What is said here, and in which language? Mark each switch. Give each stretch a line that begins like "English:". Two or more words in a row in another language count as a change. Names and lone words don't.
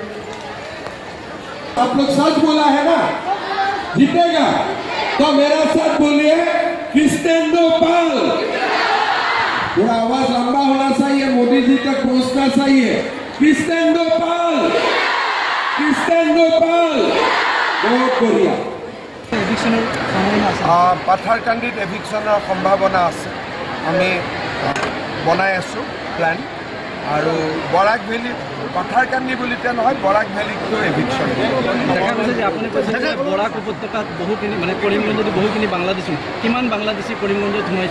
Hindi: आप लोग सच बोला है ना, जीतेगा? तो मेरा साथ बोलिए, कृष्णेंदु पाल। थोड़ा आवाज लंबा होना चाहिए, मोदी जी तक पहुंचना चाहिए। कृष्णेंदु पाल, कृष्णेंदु पाल। बहुत बढ़िया।
Assamese: পাথাৰকান্দিত এভিকশ্যনৰ সম্ভাৱনা আছে। আমি বনাই আছোঁ প্লেন, আৰু বৰাক ভেলী, পাথাৰকান্দি বুলিতে নহয়, বৰাক ভেলীতো এভিকশ্যন। দেখা গৈছে যে আপুনি কৈছে যে বৰাক উপত্যকাত বহুখিনি মানে কৰিমগঞ্জত বহুখিনি বাংলাদেশী, কিমান বাংলাদেশী কৰিমগঞ্জত সোমাইছে?